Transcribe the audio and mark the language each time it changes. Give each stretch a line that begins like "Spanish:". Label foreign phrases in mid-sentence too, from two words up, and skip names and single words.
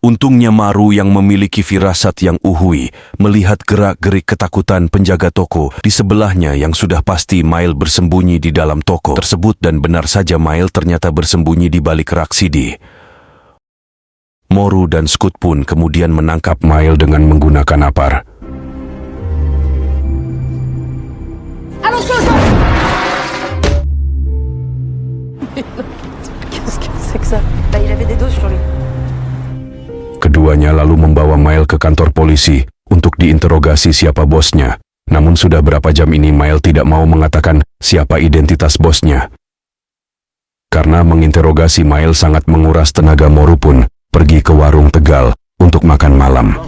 Indonesian: Untungnya Maru yang memiliki firasat yang uhui melihat gerak-gerik ketakutan penjaga toko di sebelahnya yang sudah pasti Mail bersembunyi di dalam toko tersebut, dan benar saja Mail ternyata bersembunyi di balik rak CD. Moru dan Scott pun kemudian menangkap Mail dengan menggunakan apar.
French: Qu'est-ce que c'est que ça? Bah, il avait des doses sur lui.
Indonesian: Keduanya lalu membawa Mail ke kantor polisi untuk diinterogasi siapa bosnya. Namun sudah berapa jam ini Mail tidak mau mengatakan siapa identitas bosnya. Karena menginterogasi Mail sangat menguras tenaga, Moru pun pergi ke warung Tegal untuk makan malam.